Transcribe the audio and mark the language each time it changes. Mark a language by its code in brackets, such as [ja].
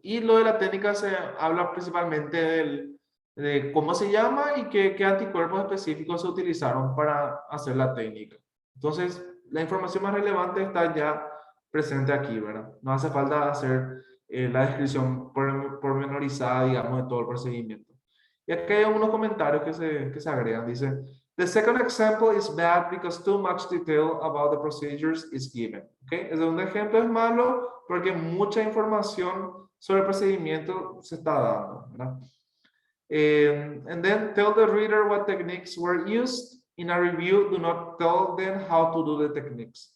[es] Y lo de la técnica se habla principalmente de cómo se llama y qué anticuerpos específicos se utilizaron para hacer la técnica. Entonces, la información más relevante está ya presente aquí, ¿verdad? No hace falta hacer la descripción pormenorizada, digamos, de todo el procedimiento. Y aquí hay unos comentarios que se agregan. Dice, [en] the second example is bad because too much detail about the procedures is given. [es] ¿Okay? El segundo ejemplo es malo porque mucha información sobre el procedimiento se está dando, ¿verdad? [en] And then tell the reader what techniques were used. In a review, do not tell them how to do the techniques.